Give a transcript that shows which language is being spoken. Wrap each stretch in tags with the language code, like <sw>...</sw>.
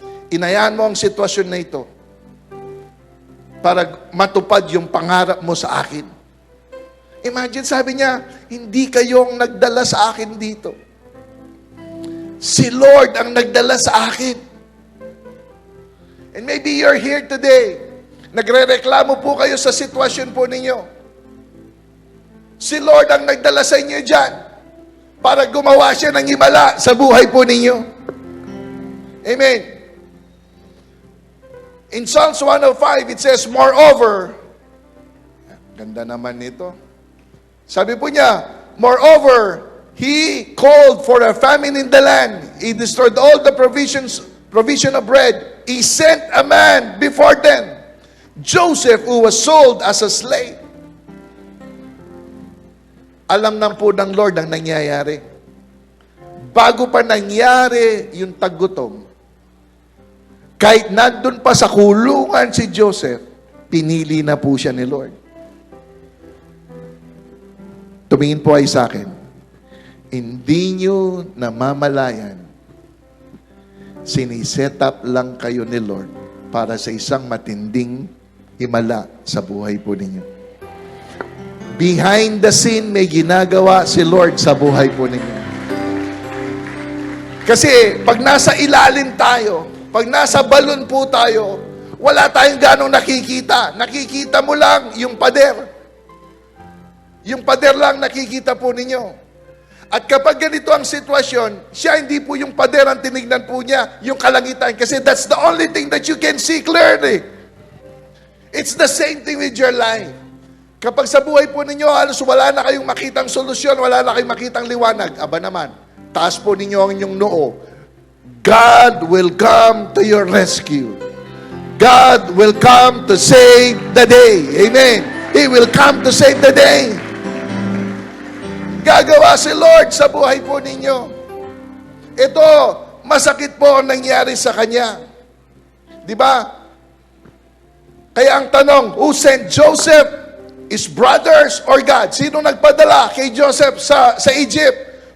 <tl>Inayaan mo ang sitwasyon na ito para matupad yung pangarap mo sa akin. Imagine, sabi niya, hindi kayong nagdala sa akin dito. Si Lord ang nagdala sa akin.</tl> <en>And maybe you're here today.</en> <tl>Nagrereklamo po kayo sa sitwasyon po ninyo. Si Lord ang nagdala sa inyo dyan para gumawa siya ng himala sa buhay po ninyo. Amen.</tl> <en>In Psalms 105, it says, Moreover,</en> <tl>ganda naman nito. Sabi po niya,</tl> <en>Moreover, He called for a famine in the land. He destroyed all the provision of bread. He sent a man before them, Joseph, who was sold as a slave.</en> <tl>Alam na po ng Lord ang nangyayari. Bago pa nangyari yung taggutom, kahit nandun pa sa kulungan si Joseph, pinili na po siya ni Lord. Tumingin po ay sa akin. Hindi nyo namamalayan, siniset up lang kayo ni Lord para sa isang matinding himala sa buhay po ninyo.</tl> <en>Behind the scene,</en> <tl>may ginagawa si Lord sa buhay po ninyo. Kasi pag nasa ilalim tayo, pag nasa balon po tayo, wala tayong ganong nakikita. Nakikita mo lang yung pader. Yung pader lang nakikita po ninyo. At kapag ganito ang sitwasyon, siya hindi po yung pader ang tinignan po niya, yung kalangitan.</tl> <en>Kasi that's the only thing that you can see clearly. It's the same thing with your life.</en> <tl>Kapag sa buhay po ninyo, halos wala na kayong makitang solusyon, wala na kayong makitang liwanag, aba naman, taas po ninyo ang inyong noo.</tl> <en>God will come to your rescue. God will come to save the day. Amen. He will come to save the day.</en> <tl>Gagawa si Lord sa buhay po ninyo. Ito, masakit po ang nangyari sa kanya. Di ba? Kaya ang tanong,</tl> <en>who sent Joseph? His brothers or God?</en> <tl>Sino nagpadala kay Joseph sa Egypt?</tl>